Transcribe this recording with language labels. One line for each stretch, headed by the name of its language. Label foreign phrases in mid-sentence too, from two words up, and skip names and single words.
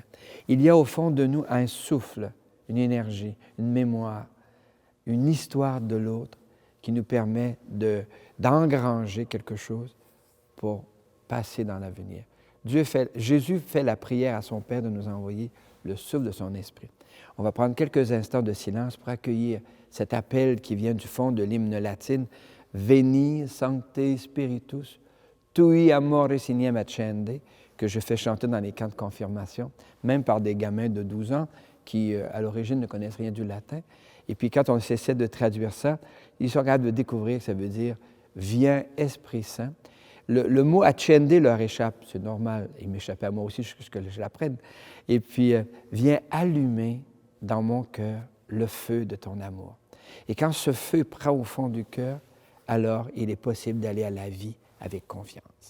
French: Il y a au fond de nous un souffle, une énergie, une mémoire, une histoire de l'autre qui nous permet d'engranger quelque chose pour passer dans l'avenir. Jésus fait la prière à son Père de nous envoyer le souffle de son esprit. On va prendre quelques instants de silence pour accueillir cet appel qui vient du fond de l'hymne latine «
Latin: Veni, Sancte Spiritus, tui amore signem accende
French: » que je fais chanter dans les camps de confirmation, même par des gamins de 12 ans qui, à l'origine, ne connaissent rien du latin. Et puis, quand on essaie de traduire ça, ils sont capables de découvrir que ça veut dire « Viens, Esprit Saint ». Le mot « accende » leur échappe, c'est normal. Il m'échappait à moi aussi jusqu'à ce que je l'apprenne. Et puis, viens allumer dans mon cœur le feu de ton amour. Et quand ce feu prend au fond du cœur, alors il est possible d'aller à la vie avec confiance.